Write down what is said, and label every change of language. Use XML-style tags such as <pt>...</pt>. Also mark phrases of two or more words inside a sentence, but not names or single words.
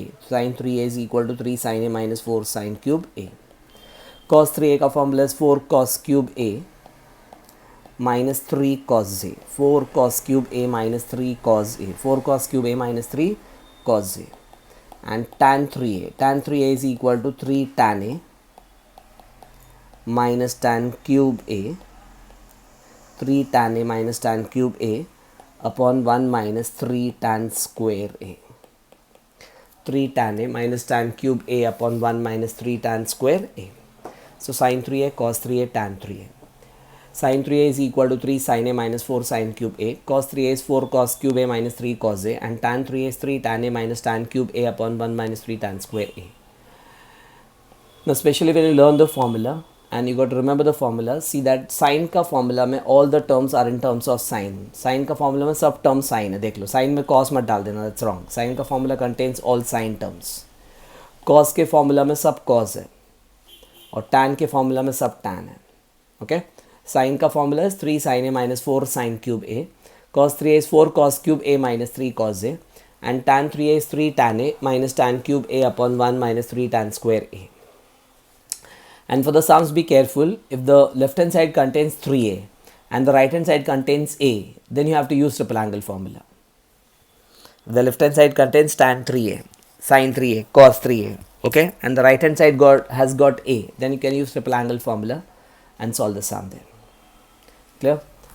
<en>Sin 3a is equal to 3 sin a minus 4 sin cube a. Cos 3a का formula is 4 cos cube a minus 3 cos a. 4 cos cube a minus 3 cos a. 4 cos cube a minus 3 cos a. And tan 3a. Tan 3a is equal to 3 tan a minus tan cube a. 3 tan a minus tan cube a upon 1 minus 3 tan square a. 3 tan a minus tan cube a upon 1 minus 3 tan square a. So sin 3a cos 3a tan 3a. Sin 3a is equal to 3 sin a minus 4 sin cube a. Cos 3a is 4 cos cube a minus 3 cos a. And tan 3a is 3 tan a minus tan cube a upon 1 minus 3 tan square a. Now especially when you learn the formula, and you got to remember the formula, see that sin</en> <hi>का formula में</hi> <en>all the terms are in terms of sin.</en> <hi>Sin का formula में सब term sin है, देख लो. sin में cos मत डाल देना,</hi> <en>that's wrong. sin का formula contains all sin terms.</en> <hi>cos के formula में सब cos है और tan के formula में सब tan है. Okay?</hi> <en>sin का formula is 3 sin a minus 4 sin cube a. cos 3a is 4 cos cube a minus 3 cos a. And tan 3a is 3 tan a minus tan cube a upon 1 minus 3 tan square a. And for the sums, be careful. If the left hand side contains 3a and the right hand side contains a, then you have to use triple angle formula. If the left hand side contains tan 3a, sin 3a, cos 3a, okay, and the right hand side has got a, then you can use triple angle formula and solve the sum there.</en>